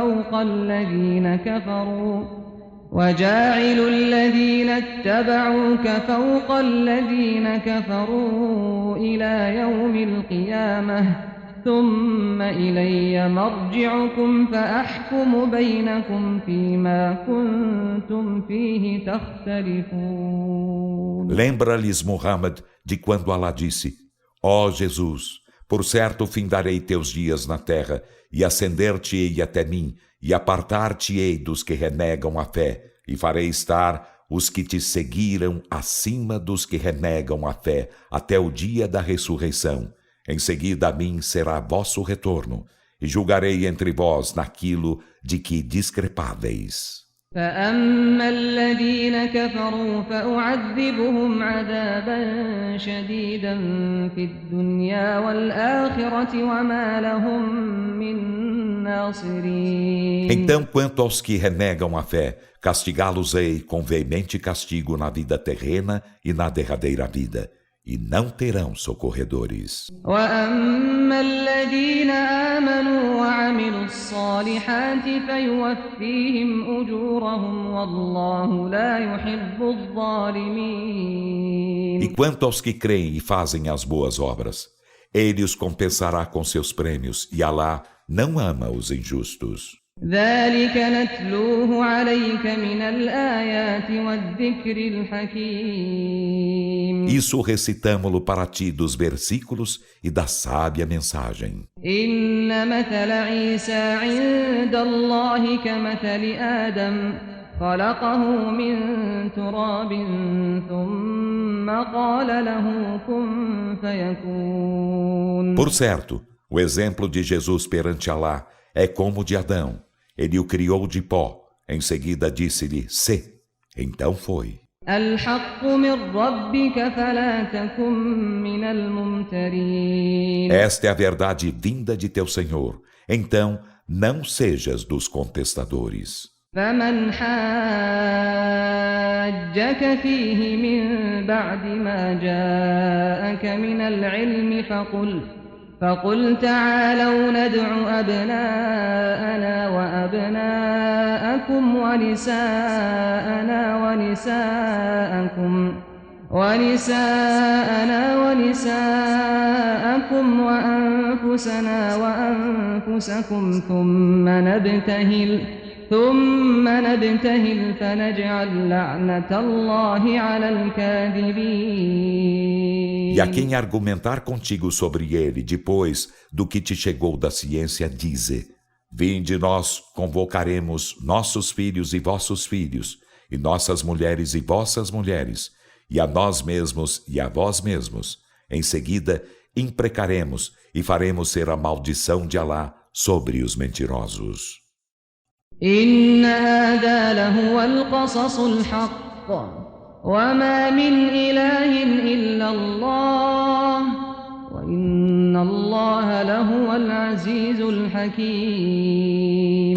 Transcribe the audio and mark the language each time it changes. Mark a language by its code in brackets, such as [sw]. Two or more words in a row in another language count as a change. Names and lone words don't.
[ar] فوق الذين كفروا إلى يوم القيامة ثم إلي مرجعكم فأحكم بينكم فيما كنتم فيه تختلفون. [pt] Lembra-lhes, Muhammad, de quando Alá disse: ó Jesus, por certo findarei teus dias na terra e ascender-te-ei até mim e apartar-te-ei dos que renegam a fé e farei estar os que te seguiram acima dos que renegam a fé até o dia da ressurreição. Em seguida a mim será vosso retorno, e julgarei entre vós naquilo de que discrepáveis. [ar] فأما الذين كفروا فأعذبهم عذابا شديدا في الدنيا والآخرة وما لهم من ناصرين. [pt] Então, quanto aos que renegam a fé, castigá-los-ei com veemente castigo na vida terrena e na derradeira vida, e não terão socorredores. [ar] وأما الذين آمنوا وعملوا الصالحات فيوفيهم أجورهم والله لا يحب الظالمين. [pt] E quanto aos que creem e fazem as boas obras, ele os compensará com seus prêmios, e Alá não ama os injustos. [ar] ذلك نتلوه عليك من الآيات والذكر الحكيم. [pt] Isso recitamo-lo para ti dos versículos e da sábia mensagem. [ar] إن مثل عيسى عند الله كمثل آدم خلقه من تراب ثم قال له كن فيكون. [pt] Por certo, o exemplo de Jesus perante Alá é como o de Adão. Ele o criou de pó. Em seguida disse-lhe, sê. Então foi. [ar] الحق من ربك فلا تكن من الممترين. [pt] Esta é a verdade vinda de teu Senhor. Então, não sejas dos contestadores. [ar] فمن حاجك فيه من بعد ما جاءك من العلم فقل تعالوا ندع أبناءنا وأبناءكم ونساءنا ونساءكم وأنفسنا وأنفسكم ثم نبتهل فنجعل لعنة الله على الكاذبين. [pt] E a quem argumentar contigo sobre ele depois do que te chegou da ciência, dize: vinde, nós convocaremos nossos filhos e vossos filhos, e nossas mulheres e vossas mulheres, e a nós mesmos e a vós mesmos. Em seguida, imprecaremos e faremos ser a maldição de Alá sobre os mentirosos. [ar] إن هذا لهو القصص الحق وما من إله إلا الله وإن الله لهو العزيز الحكيم.